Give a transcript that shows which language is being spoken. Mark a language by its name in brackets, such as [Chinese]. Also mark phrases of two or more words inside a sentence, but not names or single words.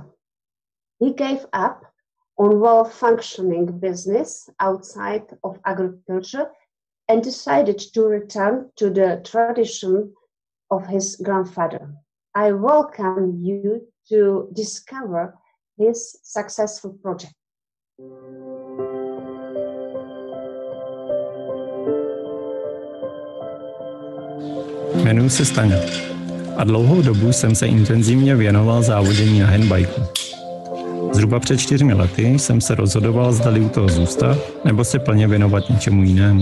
[English] He gave up on well-functioning business outside of agriculture and decided to return to the tradition of his grandfather. I welcome you to discover his successful project. [Czech] Jmenuji se Staňa a dlouhou dobu jsem se intenzivně věnoval závodění na handbajku. Zhruba před 4 lety jsem se rozhodoval, zdali u toho zůstat, nebo se plně věnovat něčemu jinému.